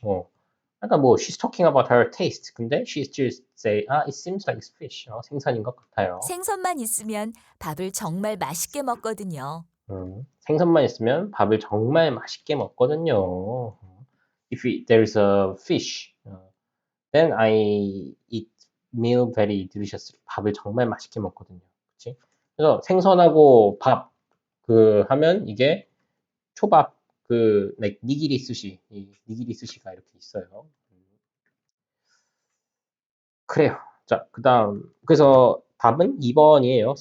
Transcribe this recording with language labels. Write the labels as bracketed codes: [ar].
[ko] 그러니까 뭐, [en] she's talking about her taste. [ko] 근데 [en] she still say, it seems like it's fish. [ko] 생선인 것 같아요. 생선만 있으면 밥을 정말 맛있게 먹거든요. 생선만 있으면 밥을 정말 맛있게 먹거든요. [en] If there's a fish, then I eat meal very deliciously. [ko] 밥을 정말 맛있게 먹거든요. 그치? 그래서 생선하고 밥, 하면 이게 초밥, like 니기리 스시, 이 니기리 스시가 이렇게 있어요. 그래요. 자, 그래서 답은 2번이에요.